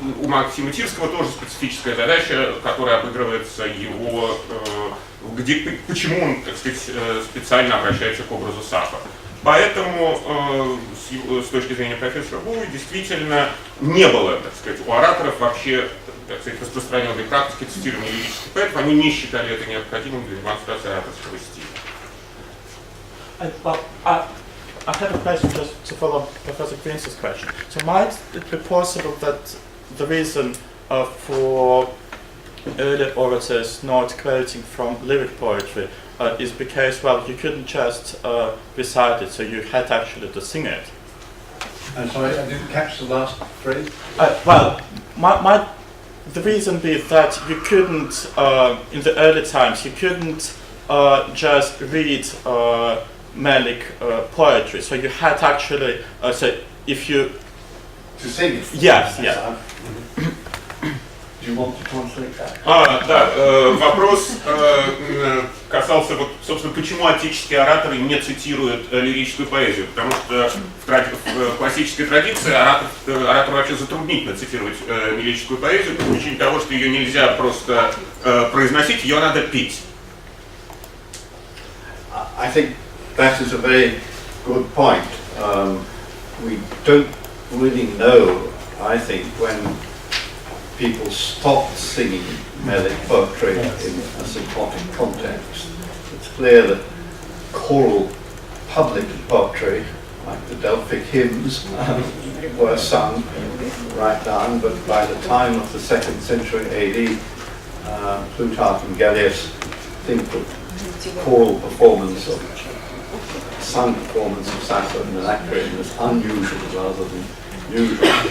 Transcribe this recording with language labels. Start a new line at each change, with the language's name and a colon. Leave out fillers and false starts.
Russian: У Максима Тирского тоже специфическая задача, которая обыгрывается его, почему он, так сказать, специально обращается к образу Сафо. Поэтому с точки зрения профессора Боуи действительно не было, так сказать, у ораторов вообще, так сказать, распространенной практики цитирования лирических поэтов, они не считали это необходимым для демонстрации ораторского стиля.
English: I have a question just to follow Professor Green's question. So might it be possible that the reason for early orators not quoting from lyric poetry is because, well, you couldn't just recite it, so you had actually to sing it? I'm sorry, I didn't catch the last phrase. Well, the reason be that you couldn't, in the early times, you couldn't just read Melic poetry, so you had actually, so if you... To sing it? Yes, yes. Do you want to translate that?
Russian: Вопрос касался, вот, собственно, почему отеческие ораторы не цитируют лирическую поэзию, потому что в классической традиции оратору вообще затруднительно цитировать лирическую поэзию по причине того, что ее нельзя просто произносить, ее надо петь.
English: I think that is a very good point. We don't really know, I think, when people stopped singing Melic poetry in a symphonic context. It's clear that choral public poetry, like the Delphic hymns, were sung right down, but by the time of the 2nd century AD, Plutarch and Gellius think that choral performance of sung performance of Sappho and Anacreon was unusual rather than unusual.